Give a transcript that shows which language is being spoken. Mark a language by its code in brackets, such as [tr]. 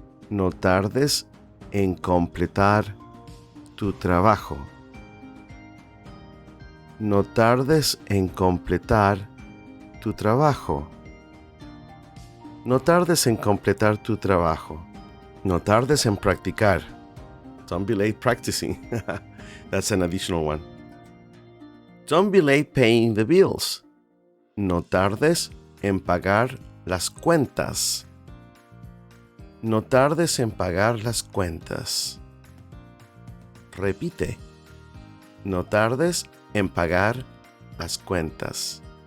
[es] No tardes en completar tu trabajo. No tardes en completar tu trabajo. No tardes en completar tu trabajo. No tardes en practicar. [en] Don't be late practicing. That's an additional one. Don't be late paying the bills. [es] No tardes en pagar las cuentas. No tardes en pagar las cuentas. Repite. No tardes en pagar las cuentas.